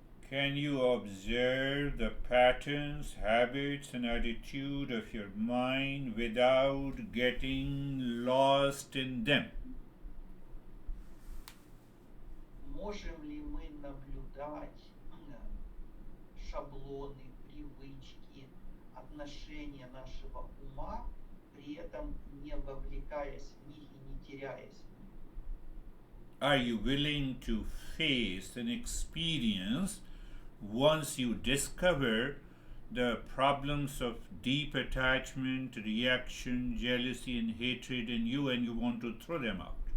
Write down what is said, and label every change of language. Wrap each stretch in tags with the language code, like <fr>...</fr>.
<en>Can you observe the patterns, habits, and attitude of your mind without getting lost in them?</en> <ru>Можем ли мы наблюдать шаблоны, привычки, отношения нашего ума, при этом не вовлекаясь в них и не теряясь в них?</ru> <en>Are you willing to face an experience once you discover the problems of deep attachment, reaction, jealousy, and hatred in you, and you want to throw them out?</en>